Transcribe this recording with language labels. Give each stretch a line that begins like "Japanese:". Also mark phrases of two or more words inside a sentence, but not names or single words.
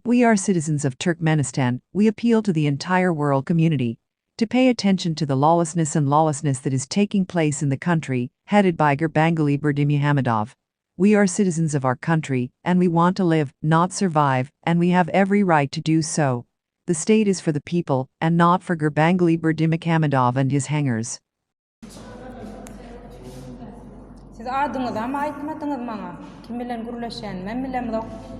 English: We are citizens of Turkmenistan. We appeal to the entire world community to pay attention to the lawlessness that is taking place in the country, headed by Gurbanguly Berdimuhamedov. We are citizens of our country, and we want to live, not survive, and we have every right to do so. The state is for the people, and not for Gurbanguly Berdimuhamedov and his hangers.
Turkish: Siz adınız ama aytmadınız bana.
Turkmen: Kim bilen gurlaşan, men bilem da.